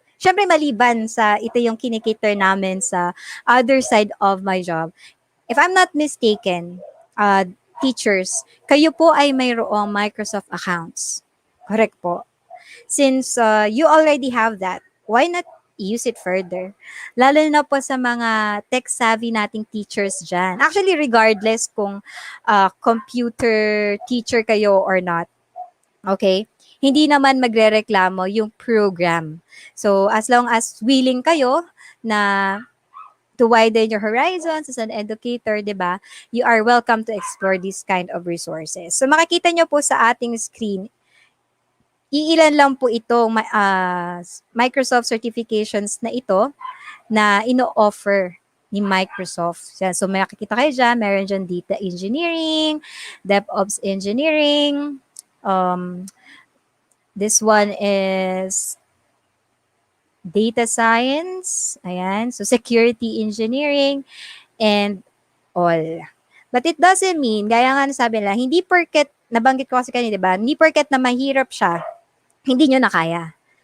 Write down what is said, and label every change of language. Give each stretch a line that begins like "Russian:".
Filipino: Siyempre maliban sa ito yung kinikater namin sa
English: other side of my job. If I'm not mistaken, teachers, kayo po ay mayroong Microsoft accounts. Correct po. Since you already have that, why not use it further?
Filipino: Lalo na po sa mga tech-savvy nating teachers dyan.
English: Actually, regardless kung computer teacher kayo or not, okay?
Filipino: Hindi naman magrereklamo yung
English: program. So, as long as willing kayo na to widen your horizons as an educator, di ba? You are welcome to explore this kind of resources.
Filipino: So makikita nyo po sa ating screen, iilan lang po itong Microsoft certifications na ito na ino-offer ni Microsoft.
English: So
Filipino: makikita kayo dyan, meron dyan
English: data engineering, DevOps engineering, this one is data science, ayan, so security engineering, and all. But it doesn't mean,
Filipino: gaya nga sabi nila, hindi porket, nabanggit ko kasi kanina, diba? Hindi porket na mahirap siya, hindi nyo na kaya.